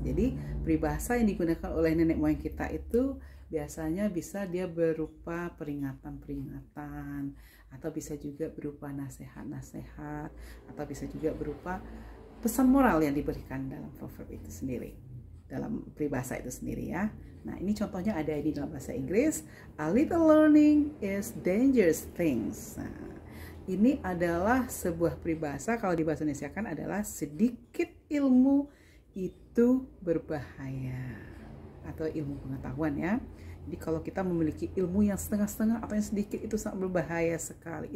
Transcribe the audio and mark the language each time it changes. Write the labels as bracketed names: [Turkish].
[Indonesian] Jadi peribahasa yang digunakan oleh nenek moyang kita itu biasanya bisa dia berupa peringatan-peringatan, atau bisa juga berupa nasihat-nasihat, atau bisa juga berupa pesan moral yang diberikan dalam proverb itu sendiri, dalam peribahasa itu sendiri ya. Nah, ini contohnya ada di dalam bahasa Inggris. [English] A little learning is dangerous things. [Indonesian] Nah, ini adalah sebuah peribahasa, kalau di bahasa Indonesia kan adalah sedikit ilmu itu berbahaya, atau ilmu pengetahuan ya. Jadi kalau kita memiliki ilmu yang setengah-setengah atau yang sedikit itu sangat berbahaya sekali.